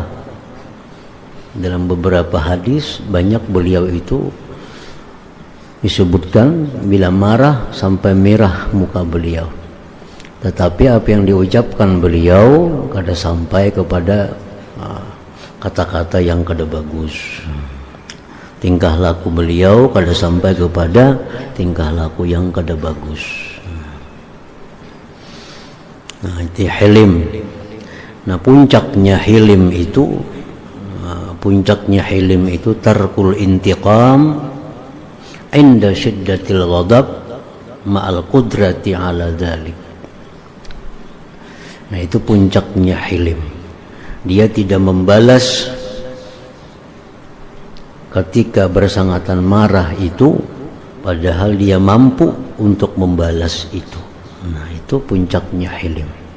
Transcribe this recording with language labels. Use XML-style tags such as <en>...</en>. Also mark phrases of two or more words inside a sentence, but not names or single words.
<id>Dalam beberapa hadis banyak beliau itu disebutkan bila marah sampai merah muka beliau, tetapi apa yang diucapkan beliau kada sampai kepada kata-kata yang kada bagus. Tingkah laku beliau kada sampai kepada tingkah laku yang kada bagus. Itu hilim. Puncaknya hilim itu</id> <ar>ترك الانتقام عند شدة الغضب مع القدرة على ذلك.</ar> <id>Itu puncaknya hilim. Dia tidak membalas ketika bersangatan marah itu, padahal dia mampu untuk membalas itu. Itu puncaknya hilim.</id>